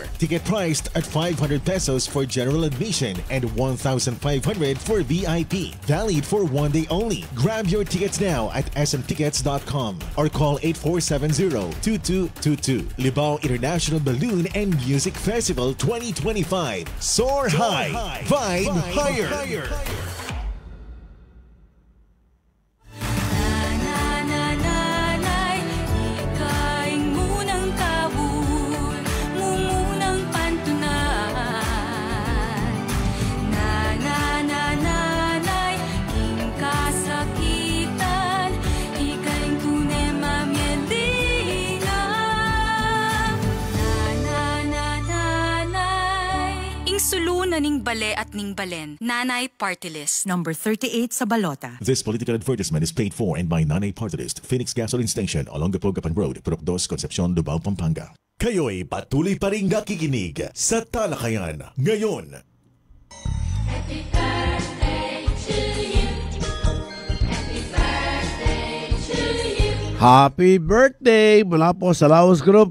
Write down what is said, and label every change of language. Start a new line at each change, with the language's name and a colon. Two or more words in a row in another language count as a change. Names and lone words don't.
English: Ticket priced at 500 pesos for general admission and 1,500 for VIP. Valid for one day only. Grab your tickets now at smtickets.com or call 8470-2222. Libao International Balloon and Music Festival 2025. Soar high. Vibe higher.
Pampanga: Nanay, ikaing munang kabul, mumunang pantunan. Nanay, ing kasakitan, ikaing tunay mamyendina. Nanay, ing sulunan ning bale at ning balen, Nanay Party List.
Filipino: Number 38 sa balota.
English: This political advertisement is paid for and by Nanay Party List, Phoenix Gasoline Station along the Pogapan Road, Purok 2, Concepcion, Lubao, Pampanga.
Filipino: Kayo'y patuloy pa rin nakikinig sa Talakayan ngayon.
English: Happy birthday
Filipino: mula po sa Laos Group.